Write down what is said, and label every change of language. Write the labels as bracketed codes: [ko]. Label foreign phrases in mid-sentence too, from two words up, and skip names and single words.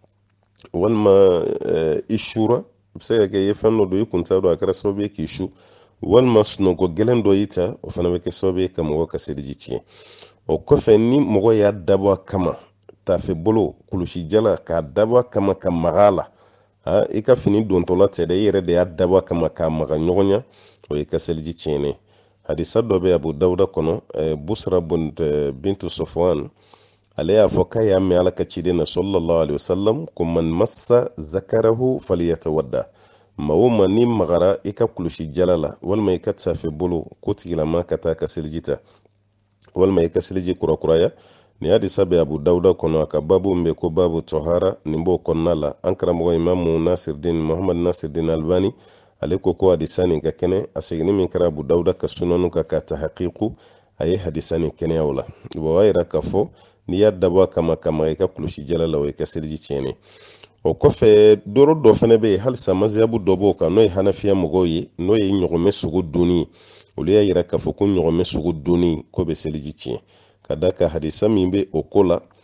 [bm] walima i shura a bɛ se ka kɛ i ye fɛn dɔ don i kun t'a dɔn a kɛra sababu ye k'i su walima sunɔgɔ gɛlɛn dɔ y'i ta o fana bɛ kɛ sababu ye ka mɔgɔ ka seliji tiɲɛ o kɔfɛ ni mɔgɔ y'a dabɔ a kama taafɛ bolo kulusi jala k'a dabɔ a kama ka maga a la i ka fini dontɔla tɛ dɛ i yɛrɛ de y'a dabɔ a kama k'a maga ɲɔgɔn ɲa o ye ka seliji tiɲɛnen hadisa dɔ bɛ Abu Dawuda kɔnɔ Busra bintu Safwan ale y'a fɔ k'a y'a mɛn ala ka ciden na [ar] صلى الله عليه وسلم [bm] ko [ar] من مس ذكره [bm] falyatawadda maa o maa ni magara i ka kulusi jala la walima i ka taafɛ bolo ko tigilama ka taa ka seliji ta walima i ka seliji kurakuraya ni hadisa bɛ Abu Dawuda kɔnɔ a ka babu min bɛ ko babu tɔhara nin b'o kɔnɔna la an karamɔgɔ imamu Muhammad Nasiruddin Albani ale ko hadisa nin ka kɛnɛ a seginni min kɛra Abu Dawuda ka sunanu ka k'a tahqiqu a ye hadisa nin kɛnɛya o la o b'a yira k'a fɔ n'i y'a dabɔ a kama i ka kulusi jala la o ye ka seliji tiɲɛnen o kɔfɛ dɔrɔ dɔ fana bɛ yen halisa maziyabu dɔ b'o kan n'o ye hanafiya mɔgɔw ye n'o ye ɲɔgɔmɛ sugu donni olu y'a yira k'a fɔ ko ɲɔgɔmɛ sugu donni ko bɛ seliji tiɲɛ ka da ka hadisa min bɛ o ko la